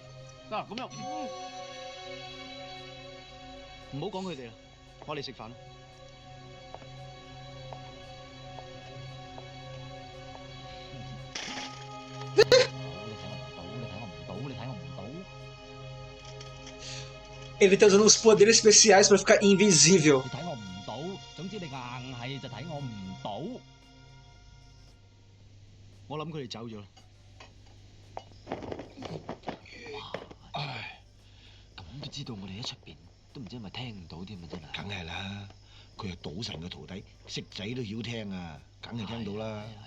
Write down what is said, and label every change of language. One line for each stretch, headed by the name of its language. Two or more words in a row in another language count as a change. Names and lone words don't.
Cantonese: 嗱，咁樣唔好講佢哋啦，我哋食飯啦。你睇我唔到。
Portuguese: Ele tá usando os poderes especiais pra ficar invisível.
Cantonese: 你睇我唔到，總之你硬係就睇我唔到。我諗佢哋走咗啦。唉，咁都知道我哋喺出邊，都唔知係咪聽唔到添啊！真係。梗係啦，佢係賭神嘅徒弟，識仔都曉聽啊，梗係聽到啦。